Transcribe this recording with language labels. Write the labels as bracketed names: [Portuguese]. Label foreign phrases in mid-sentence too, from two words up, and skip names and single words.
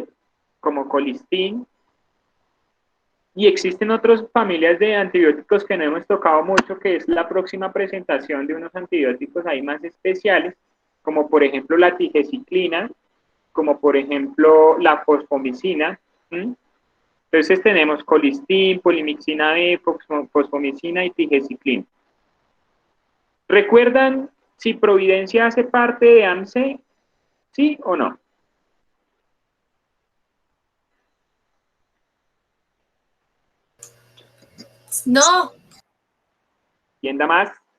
[Spanish] Como colistin, y existen otras familias de antibióticos que no hemos tocado mucho, que es la próxima presentación de unos antibióticos ahí más especiales, como por ejemplo la tigeciclina, como por ejemplo la fosfomicina. Entonces tenemos colistin, polimixina B, fosfomicina y tigeciclina. ¿Recuerdan si Providencia hace parte de AMC? ¿Sí o no? No. ¿Quién da más?